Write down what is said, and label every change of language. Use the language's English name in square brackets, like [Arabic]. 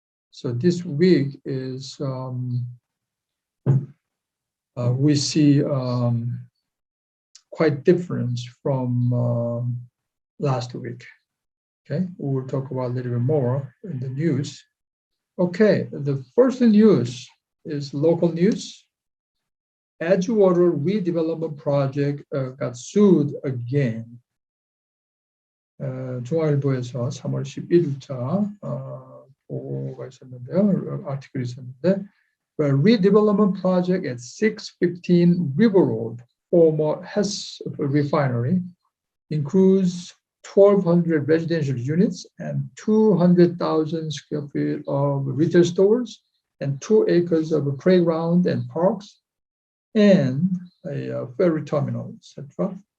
[English] So this week is we see quite difference from last week. Okay, we will talk about a little bit more in the news. Okay, the first news is local news. Edgewater redevelopment project got sued again. [Korean] 중앙일보에서 3월 11일자 보고가 있었는데요. 아티클이 있었는데, [English] redevelopment project at 615 River Road, former Hess refinery, includes 1,200 residential units and 200,000 square feet of retail stores and 2 acres of a playground and parks and a ferry terminal, etc.